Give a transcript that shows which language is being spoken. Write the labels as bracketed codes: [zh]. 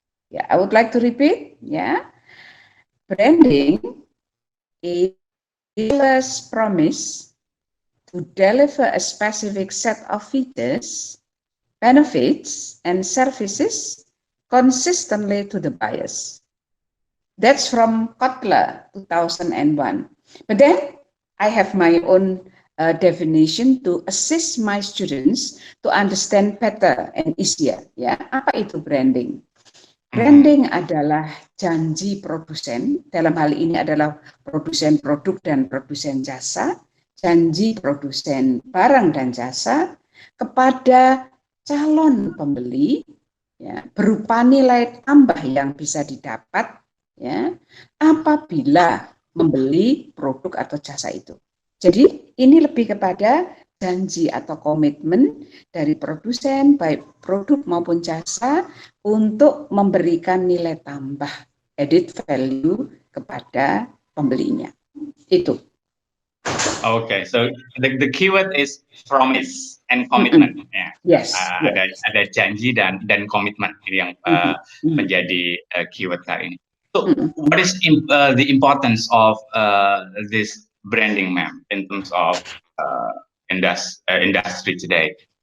[en] Yeah, I would like to repeat. Yeah, branding is a seller's promise to deliver a specific set of features, benefits, and services consistently to the buyers. That's from Kotler, 2001. But then I have my own definition to assist my students to understand better and easier. [id] Ya, apa itu branding? Branding adalah janji produsen, dalam hal ini adalah produsen produk dan produsen jasa, janji produsen barang dan jasa kepada calon pembeli ya, berupa nilai tambah yang bisa didapat ya apabila membeli produk atau jasa itu. Jadi ini lebih kepada janji atau komitmen dari produsen baik produk maupun jasa untuk memberikan nilai tambah added value kepada pembelinya. Itu. [en] Okay, so the keyword is promise and commitment. Yeah. Yes. [id] Ada janji dan komitmen ini yang menjadi keyword kali ini. [en] So, what is the importance of this branding, ma'am, in terms of industry today?